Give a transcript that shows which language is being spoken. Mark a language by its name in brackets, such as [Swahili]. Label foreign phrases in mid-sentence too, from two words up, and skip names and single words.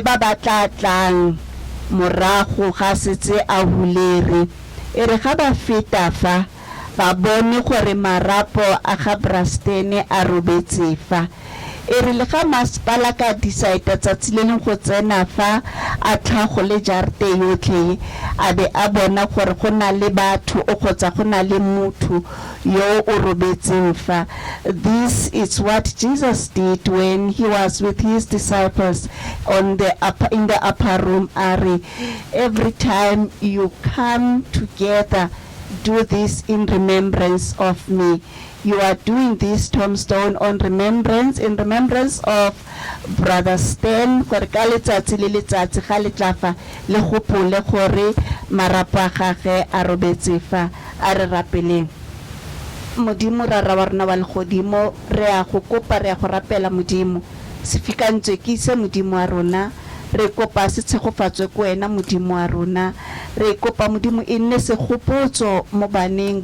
[Tswana] ba batla tlang morago ga setse a hulere e re ga ba feta fa ba bone gore marapo a ga Brastene a robetse fa e re le ga masepala ka decide tsatsi le leng go tsena fa a tlhago le jarte yotlhe a be a bona gore go na le batho o kgotsa go na le motho yo o robetseng fa. [English] This is what Jesus did when he was with his disciples in the upper room area. Every time you come together, do this in remembrance of me. You are doing this tombstone in remembrance of Brother Stan. [Tswana] Gore ka letsatsi le letsatsi ga le tlafa le gopole gore marapo a gagwe a robetse fa a re rapeleng. Modimo ra wa rona wa legodimo re a go kopa re a go rapela modimo sefikantse ke se modimo wa rona re kopa se tshegofatswe ko wena modimo wa rona re kopa modimo e nne se gopotso mo baneng